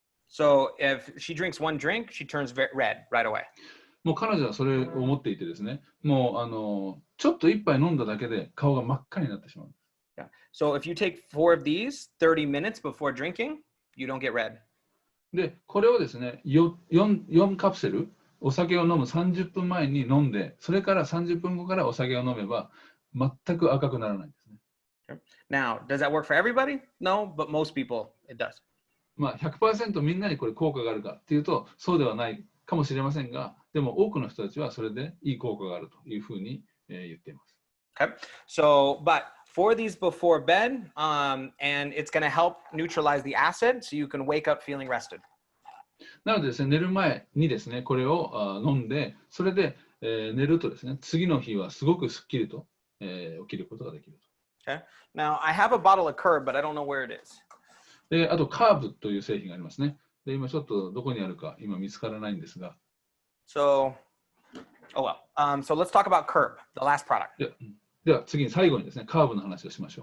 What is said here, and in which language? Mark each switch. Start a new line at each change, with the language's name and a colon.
English: So if she drinks one drink, she turns red right away.
Japanese: もう彼女はそれを思っていてですね、もうちょっと一杯飲んだだけで顔が真っ赤になってしまう。
English: Yeah. So if you take 4 of these 30 minutes before drinking, you don't get red.
Japanese: で、これをですね、4カプセル、お酒を飲む30分前に飲んで、それから30分後からお酒を飲めば、全く赤くならないんですね。
English: Now, does that work for everybody? No, but most people, it does.
Japanese: まあ 100% みんなにこれ効果があるかっていうと、そうではないかもしれませんが、でも多くの人たちはそれでいい効果があるというふうに言っています。
English: Okay. So, but 4 of these before bed, and it's going to help neutralize the acid so you can wake up feeling rested.
Japanese: なのでですね、寝る前にですね、これを飲んで、それで、寝るとですね、次の日はすごくすっきりと、起きることができると。
English: Okay. Now, I have a bottle of Curb, but I don't know where it is.
Japanese: で、あとカーブという製品がありますね。で、今ちょっとどこにあるか今見つからないんですが。
English: So, oh well. So let's talk about Curb, the last product.
Japanese: では次に最後にですね、カーブの話をしましょ